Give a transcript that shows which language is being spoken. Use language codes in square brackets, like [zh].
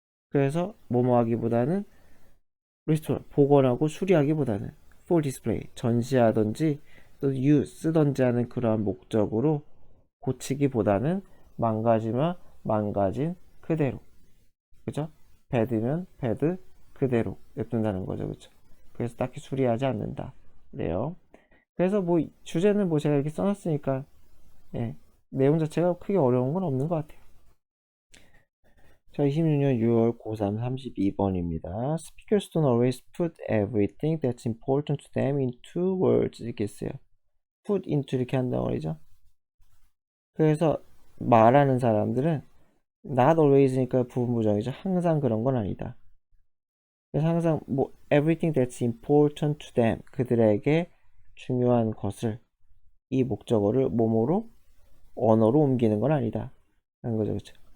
[ko] 그래서 뭐뭐 하기보다는 restore, 복원하고 수리하기보다는 for display, 전시하든지 또 use, 쓰던지 하는 그러한 목적으로 고치기보다는 망가지면 망가진 그대로. 그죠? bad면 bad 그대로 냅둔다는 거죠. 그죠? 그래서 딱히 수리하지 않는다. 그래요. 그래서 뭐 주제는 뭐 제가 이렇게 써놨으니까 예, 내용 자체가 크게 어려운 건 없는 것 같아요. 자, 26년 6월 고3 32번입니다. [en] Speakers don't always put everything that's important to them into words. [ko] 이렇게 했어요. put into 이렇게 한다고 그러죠. 그래서 말하는 사람들은 not always니까 부분부정이죠. 항상 그런 건 아니다. 그래서 항상 뭐 [en] everything that's important to them, [ko] 그들에게 중요한 것을, 이 목적어를 뭐뭐로 언어로 옮기는 건 아니다 하는 거죠. 그렇죠?